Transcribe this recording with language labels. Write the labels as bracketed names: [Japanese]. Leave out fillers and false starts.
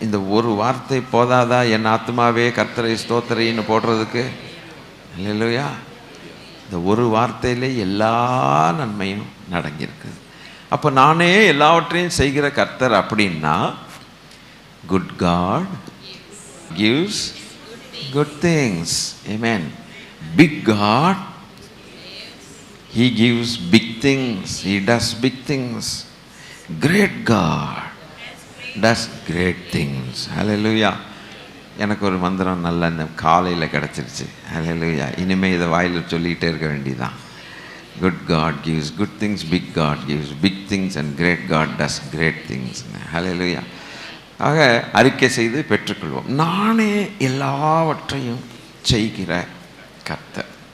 [Tamil] இந்த ஒரு வார்த்தை போதாதா என் ஆத்மாவே கர்த்தரை ஸ்தோத்திரின்னு போடுறதுக்கு? இல்லையா? இந்த ஒரு வார்த்தையிலே எல்லா நன்மையும் நடங்கியிருக்குது. அப்போ நானே எல்லாவற்றையும் செய்கிற கர்த்தர் அப்படின்னா, [English] Good God gives good things. [Tamil] Amen. [English] Big God, He gives big things. He does big things. Great God does great things. Hallelujah. [Tamil] எனக்கு ஒரு மந்திரம் நல்லா இந்த காலையில் கிடச்சிருச்சு. ஹல்லேலூயா. இனிமேல் இதை வாயில் சொல்லிகிட்டே இருக்க வேண்டியதான். [English] Good God gives good things, big God gives big things and great God does great things. [Tamil] ஹல்லேலூயா. ஆக அறிக்கை செய்து பெற்றுக்கொள்வோம். நானே எல்லாவற்றையும் செய்கிற கர்த்தர்.